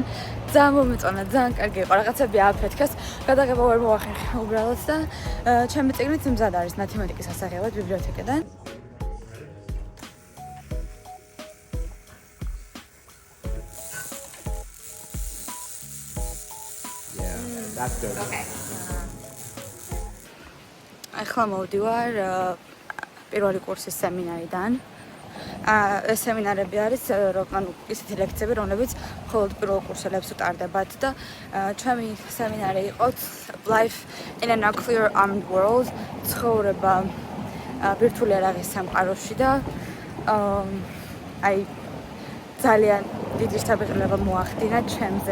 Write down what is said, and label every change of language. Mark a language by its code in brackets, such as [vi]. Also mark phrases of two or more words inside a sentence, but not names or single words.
[ka] ძალიან მომეწონა, ძალიან კარგი იყო, რაღაცები აფეთქეს, გადაღება ვერ მოახერხე უბრალოდ და ჩემი წიგნიც მზად არის მათემატიკის ასაღებად ბიბლიოთეკიდან. [en] That's good. Okay. [ka] ახლა მოვდივარ პირველი კურსის სემინარიდან. ეს სემინარები არის, ისეთი ლექციები, რომლებიც მხოლოდ პირველ კურსელებს უტარდებათ და ჩემი სემინარი იყო Life in a Nuclear Armed World, ცხოვრება ბირთვული იარაღის სამყაროში და ძალიან დიდი შთაბეჭდილება მოახდინა ჩემზე.